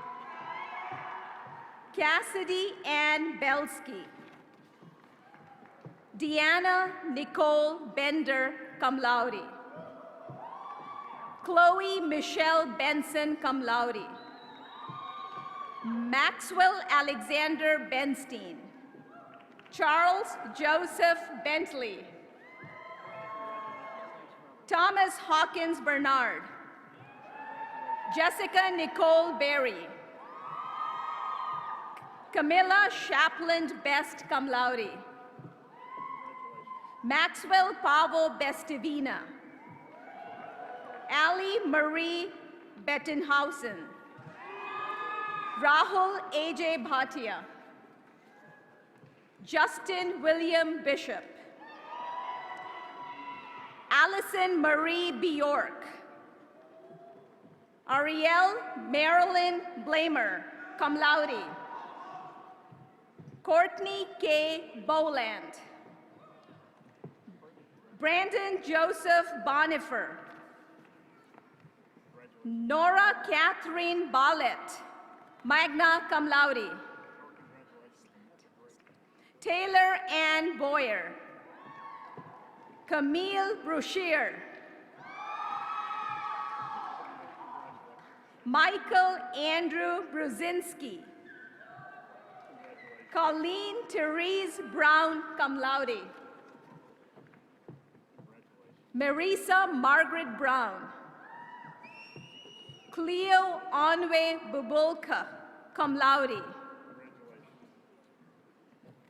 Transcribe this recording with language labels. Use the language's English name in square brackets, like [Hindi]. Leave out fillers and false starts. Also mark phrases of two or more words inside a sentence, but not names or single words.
[English] Cassidy Ann Belsky. Deanna Nicole Bender, [Latin] cum laude. [English] Chloe Michelle Benson, [Latin] cum laude. [English] Maxwell Alexander Benstein. Charles Joseph Bentley. Thomas Hawkins Bernard. Jessica Nicole Berry. Camilla Shapland Best, [Latin] cum laude. [English] Maxwell Pavo Bestivina. Ali Marie Bettenhausen. Rahul A.J. Bhatia. Justin William Bishop. Allison Marie Bjork. Ariel Marilyn Blamer, [Latin] cum laude. [English] Courtney K. Boland. Brandon Joseph Bonifer. Nora Catherine Ballett, [Latin] magna cum laude. [English] Taylor Ann Boyer. Camille Brushier. Michael Andrew Brzezinski. Colleen Therese Brown, [Latin] cum laude. [English] Marisa Margaret Brown. Cleo Onwe Bubulka, [Latin] cum laude.